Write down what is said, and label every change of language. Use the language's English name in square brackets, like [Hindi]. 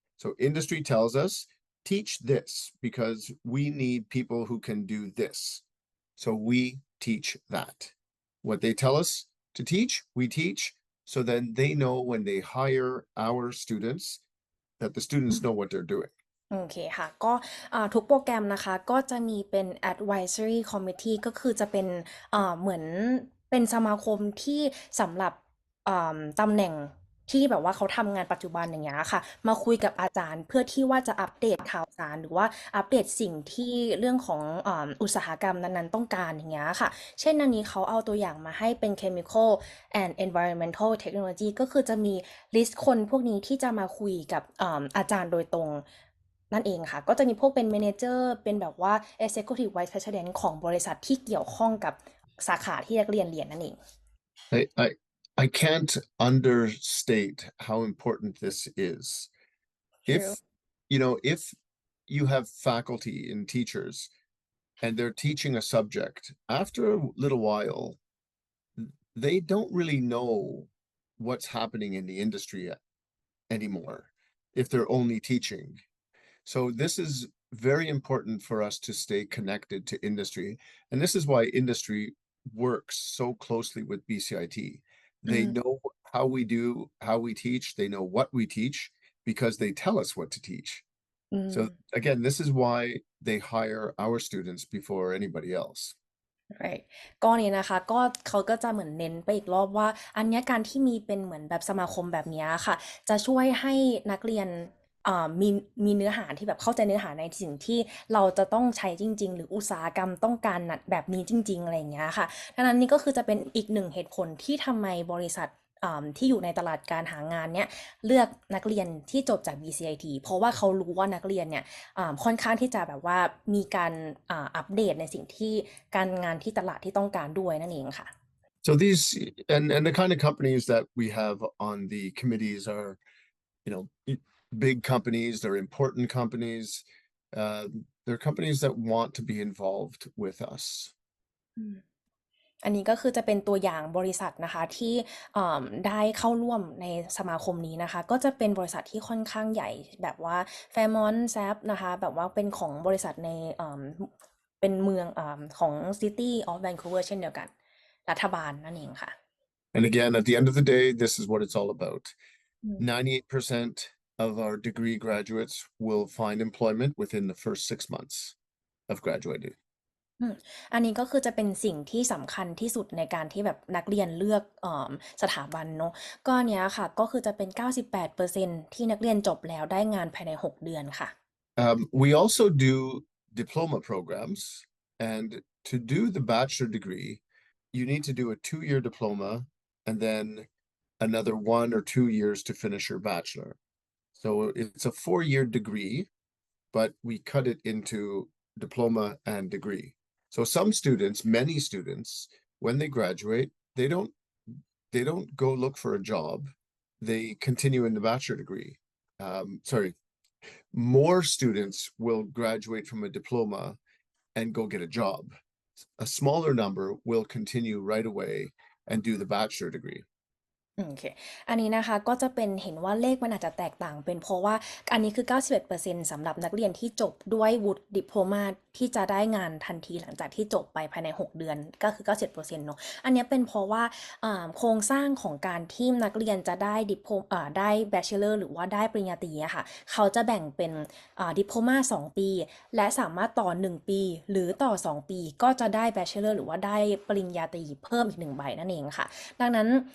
[English] So industry tells us, teach this because we need people who can do this. So we teach that. What they tell us to teach, we teach. So then they know when they hire our students that the students know what they're doing. [Thai] โอเคค่ะก็ทุกโปรแกรมนะคะก็จะมีเป็น advisory committee ก็คือจะเป็นเหมือนเป็นสมาคมที่สำหรับตำแหน่งที่แบบว่าเขาทำงานปัจจุบันอย่างเงี้ยค่ะมาคุยกับอาจารย์เพื่อที่ว่าจะอัปเดตข่าวสารหรือว่าอัปเดตสิ่งที่เรื่องของ อุตสาหกรรมนั้นๆต้องการอย่างเงี้ยค่ะเช่นอันนี้เขาเอาตัวอย่างมาให้เป็น chemical and environmental technology ก็คือจะมีลิสต์คนพวกนี้ที่จะมาคุยกับอาจารย์โดยตรงนั่นเองค่ะก็จะมีพวกเป็น manager เป็นแบบว่า executive vice president ของบริษัทที่เกี่ยวข้องกับสาขาที่นักเรียนเรียนนั่นเอง [English] I can't understate how important this is. If True. if you have faculty and teachers and they're teaching a subject, after a little while, they don't really know what's happening in the industry anymore if they're only teaching. So this is very important for us to stay connected to industry. And this is why industry works so closely with BCIT. They know how we do, how we teach, they know what we teach, because they tell us what to teach. [Thai] อืม [English] So again, this is why they hire our students before anybody else. [Thai] right ก็นี้นะคะก็เขาก็จะเหมือนเน้นไปอีกรอบว่าอันเนี้ยการที่มีเป็นเหมือนแบบสมาคมแบบเนี้ยค่ะจะช่วยให้นักเรียน มีเนื้อหาที่แบบเข้าใจเนื้อหาในสิ่งที่เราจะต้องใช้จริงๆหรืออุตสาหกรรมต้องการแบบนี้จริงๆอะไรอย่างเงี้ยค่ะดังนั้นนี่ก็คือจะเป็นอีกหนึ่งเหตุผลที่ทำไมบริษัทที่อยู่ในตลาดการหางานเนี้ยเลือกนักเรียนที่จบจาก BCIT เพราะว่าเขารู้ว่านักเรียนเนี่ยค่อนข้างที่จะแบบว่ามีการอัปเดตในสิ่งที่การงานที่ตลาดที่ต้องการด้วยนั่นเองค่ะ [English] So these and the kind of companies that we have on the committees are, you know, big companies, they're important companies. They're companies that want to be involved with us. [Thai] อันนี้ก็คือจะเป็นตัวอย่างบริษัทนะคะที่ได้เข้าร่วมในสมาคมนี้นะคะก็จะเป็นบริษัทที่ค่อนข้างใหญ่แบบว่า Fairmont Sap นะคะแบบว่าเป็นของบริษัทในเป็นเมืองของ City of Vancouver เช่นเดียวกันรัฐบาลนั่นเองค่ะ [English] And again, at the end of the day, this is what it's all about. 98% of our degree graduates will find employment within the first 6 months of graduating. [Thai] อันนี้ก็คือจะเป็นสิ่งที่สำคัญที่สุดในการที่แบบนักเรียนเลือกสถาบันเนาะก็เนี้ยค่ะก็คือจะเป็น 98% ที่นักเรียนจบแล้วได้งานภายใน6 เดือนค่ะ [English] We also do diploma programs, and to do the bachelor degree, you need to do a 2-year diploma and then another 1 or 2 years to finish your bachelor. So it's a 4-year degree, but we cut it into diploma and degree. So some students, many students, when they graduate, they don't go look for a job. They continue in the bachelor degree. More students will graduate from a diploma and go get a job. A smaller number will continue right away and do the bachelor degree. [Thai] โอเคอันนี้นะคะก็จะเป็นเห็นว่าเลขมันอาจจะแตกต่างเป็นเพราะว่าอันนี้คือ 91% สำหรับนักเรียนที่จบด้วยวุฒิดิโพลมาที่จะได้งานทันทีหลังจากที่จบไปภายใน 6 เดือนก็คือ 91%เนาะอันนี้เป็นเพราะว่าโครงสร้างของการที่นักเรียนจะได้ดิโพได้แบชเชอร์หรือว่าได้ปริญญาตรีอะค่ะเขาจะแบ่งเป็นดิโพลมา2 ปีและสามารถต่อ 1 ปีหรือต่อ 2 ปีก็จะได้แบชเชอร์หรือว่าได้ปริญญาตรีเพิ่มอีก1 ใบนั่นเองค่ะดังนั้น